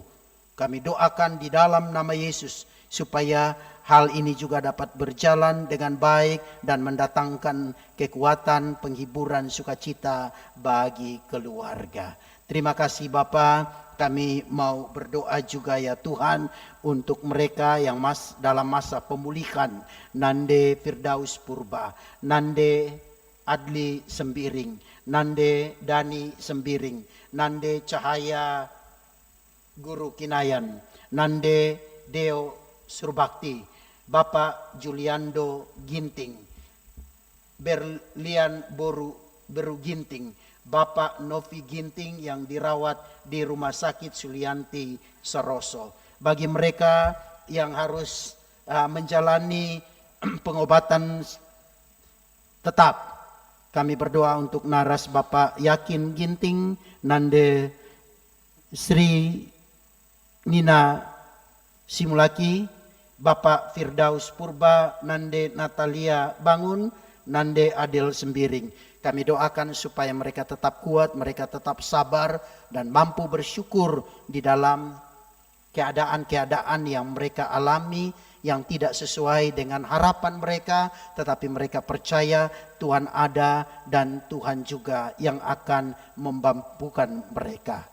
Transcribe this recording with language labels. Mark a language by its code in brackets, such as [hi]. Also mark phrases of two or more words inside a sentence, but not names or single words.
[id] Kami doakan di dalam nama Yesus supaya hal ini juga dapat berjalan dengan baik dan mendatangkan kekuatan, penghiburan, sukacita bagi keluarga. Terima kasih Bapa, kami mau berdoa juga ya Tuhan untuk mereka yang dalam masa pemulihan. Nande Firdaus Purba, Nande Adli Sembiring, Nande Dani Sembiring, Nande Cahaya Guru Kinayan, Nande Deo Surbakti, Bapak Juliando Ginting, Berlian Beru Ginting, Bapak Novi Ginting yang dirawat di Rumah Sakit Sulianti Saroso. Bagi mereka yang harus menjalani pengobatan tetap, kami berdoa untuk naras Bapak Yakin Ginting, Nande Sri Nina Simulaki, Bapak Firdaus Purba, Nande Natalia Bangun, Nande Adil Sembiring. Kami doakan supaya mereka tetap kuat, mereka tetap sabar dan mampu bersyukur di dalam keadaan-keadaan yang mereka alami yang tidak sesuai dengan harapan mereka, tetapi mereka percaya Tuhan ada dan Tuhan juga yang akan memampukan mereka.